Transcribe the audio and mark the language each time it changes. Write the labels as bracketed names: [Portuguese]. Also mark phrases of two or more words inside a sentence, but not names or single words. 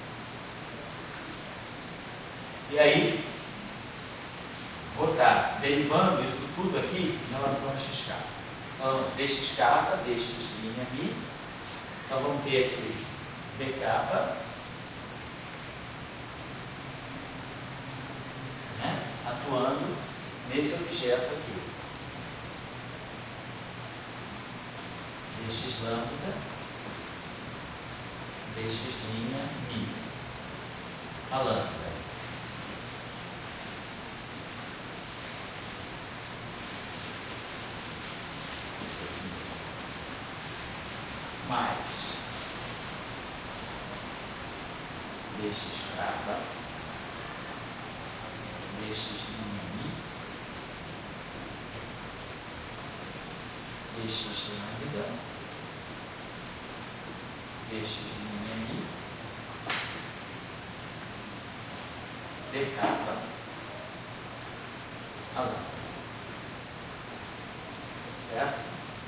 [Portuguese] E aí, vou estar derivando isso tudo aqui em relação a x kappa. Então, dx kappa dx'. Então, vamos ter aqui d kappa, né, atuando nesse objeto aqui. dx lambda dx'. A lambda. Mais dx kappa dx' dx lambda dx' d kappa a lambda. Certo?